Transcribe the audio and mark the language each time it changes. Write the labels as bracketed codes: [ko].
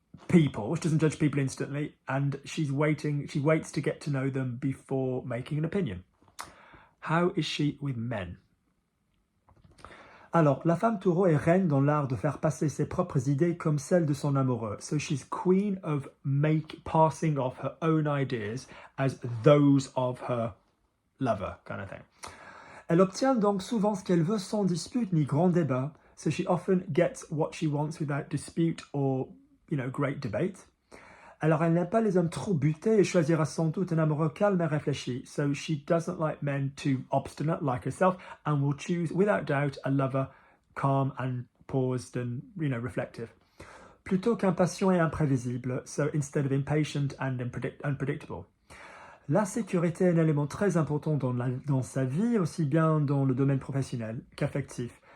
[en] She doesn't judge people instantly, and she waits to get to know them before making an opinion. How is she with men? [fr] Alors, la femme taureau est reine dans l'art de faire passer ses propres idées comme celles de son amoureux. [en] So she's queen of passing off her own ideas as those of her lover, kind of thing. [fr] Elle obtient donc souvent ce qu'elle veut sans dispute ni grand débat. [en] So she often gets what she wants without dispute or, great debate. [fr] Alors, elle n'aime pas les hommes trop butés et choisira sans doute un amoureux calme et réfléchi. [en] So she doesn't like men too obstinate like herself and will choose, without doubt, a lover calm and paused and, reflective. [fr] Plutôt qu'impatient et imprévisible, [en] so instead of impatient and unpredictable. [fr] La sécurité est un élément très important dans sa vie, aussi bien dans le domaine professionnel qu'affectif.